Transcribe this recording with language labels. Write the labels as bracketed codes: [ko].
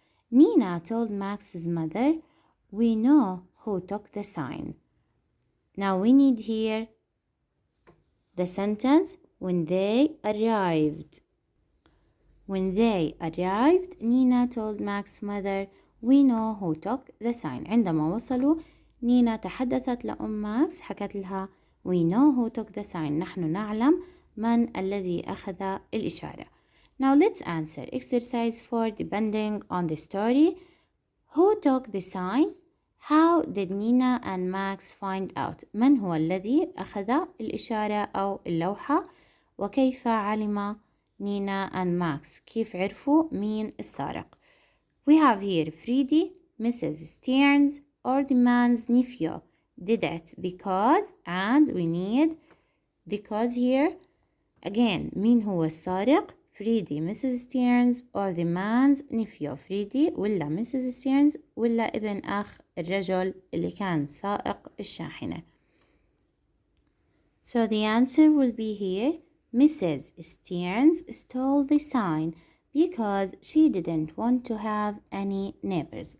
[en] Nina told Max's mother, we know who took the sign. Now we need here the sentence when they arrived. When they arrived, Nina told Max's mother, we know who took the sign. [ar] عندما وصلوا نينا تحدثت لأم ماكس، حكت لها [en] we know who took the sign. [ar] نحن نعلم من الذي أخذ الإشارة. [en] Now let's answer exercise 4 depending on the story. Who took the sign? How did Nina and Max find out? [ar] من هو الذي أخذ الإشارة أو اللوحة؟ وكيف علم نينا and Max؟ كيف عرفوا مين السارق؟ [en] We have here Freddie, [ar] Mrs. [en] Stearns, or the man's nephew. Did it because, and we need because here. [ar] Again, مين هو السارق؟ فريدي Mrs. [en] Stearns or the man's nephew. [ar] فريدي ولا Mrs. Stearns ولا ابن أخ الرجل اللي كان سائق الشاحنة. [en] So the answer will be here. Mrs. Stearns stole the sign because she didn't want to have any neighbors.